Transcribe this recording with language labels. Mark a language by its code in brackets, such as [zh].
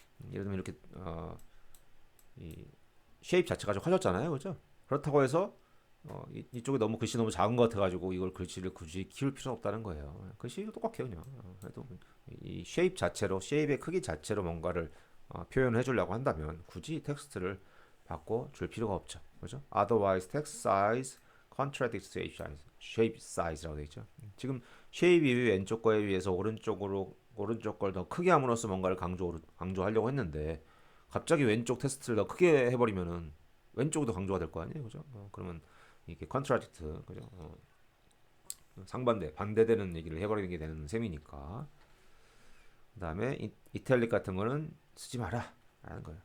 [ko] 예를 들면 이렇게 이 쉐입 자체가 좀 커졌잖아요, 그죠? 그렇다고 해서 이쪽에 너무 글씨 너무 작은 것 같아가지고 이걸 글씨를 굳이 키울 필요는 없다는 거예요. 글씨 똑같아요, 그냥. 그래도 이 쉐입 자체로 쉐입의 크기 자체로 뭔가를 표현해 주려고 한다면 굳이 텍스트를 바꿔 줄 필요가 없죠, 그죠? [en] Otherwise, text size contradicts shape size 라고 되어 있죠. [ko] 지금 쉐입이 왼쪽 거에 비해서 오른쪽 걸 더 크게 함으로써 뭔가를 강조하려고 했는데 갑자기 왼쪽 테스트를 더 크게 해버리면은 왼쪽이 더 강조가 될 거 아니에요, 그죠? 그러면 이게 컨트라딕트, 그죠? 반대되는 얘기를 해버리는 게 되는 셈이니까. 그다음에 이탈릭 같은 거는 쓰지 마라 라는 거예요.